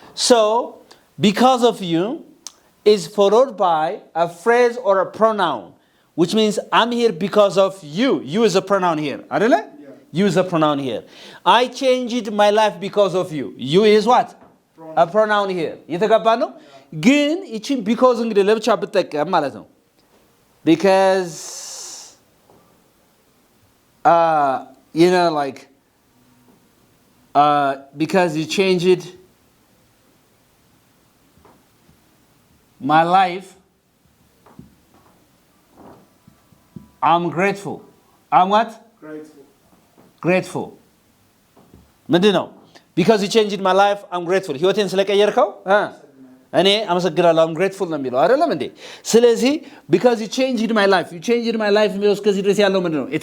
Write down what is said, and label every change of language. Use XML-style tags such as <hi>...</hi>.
<en>So, because of you is followed by a phrase or a pronoun, which means I'm here because of you. You is a pronoun here.</en> <am>አይደለ?</am> <en>You is a pronoun here. I changed my life because of you. You is what? A pronoun here.</en> <am>እየተገባ ነው? ግን እቺን because እንግዲህ ለብቻ ብትጠቀም ማለት ነው.</am> <en>because you know, like because you changed my life, I'm grateful. I'm what? Grateful.</en> <am>ምንድን ነው?</am> <en>because you changed my life, I'm grateful.</en> <am>ህይወቴን ስለቀየርከው እኔ አመሰግናለሁ።</am> <en>I'm grateful</en> <am>ነው የሚለው አይደለም እንዴ? ስለዚህ</am> <en>because you changed my life</en> <am>የሚለው እስከዚህ ድረስ ያለው ምንድን ነው?</am>